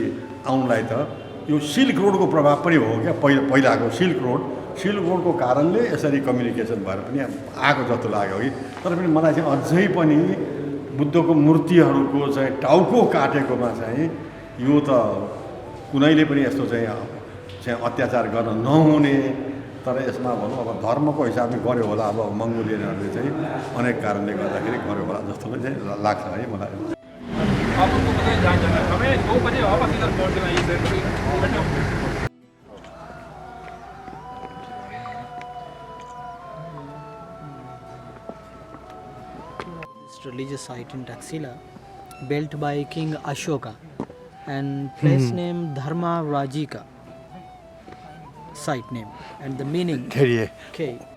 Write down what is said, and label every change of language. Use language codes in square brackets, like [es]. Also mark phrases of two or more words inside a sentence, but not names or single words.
[ne] आउनलाई त यो सिल्क रोडको प्रभाव पनि हो क्या पहिलाको सिल्क रोडको कारणले यसरी कम्युनिकेसन भएर पनि आएको जस्तो लाग्यो कि तर पनि मलाई चाहिँ अझै पनि बुद्धको मूर्तिहरूको चाहिँ टाउको काटेकोमा चाहिँ यो त कुनैले पनि यस्तो चाहिँ अत्याचार गर्न नहुने तर यसमा भनौँ अब धर्मको हिसाबले गर्यो होला अब मङ्गोलियनहरूले चाहिँ अनेक कारणले गर्दाखेरि गर्यो होला जस्तो चाहिँ लाग्छ है मलाई [hi] आप उनको बताइए जहाँ जाना है हमें 2 बजे वापस इधर पहुँच जाना है इधर बैठो [en] religious site in Taxila built by King Ashoka and place name Dharma Rajika site name and the meaning okay.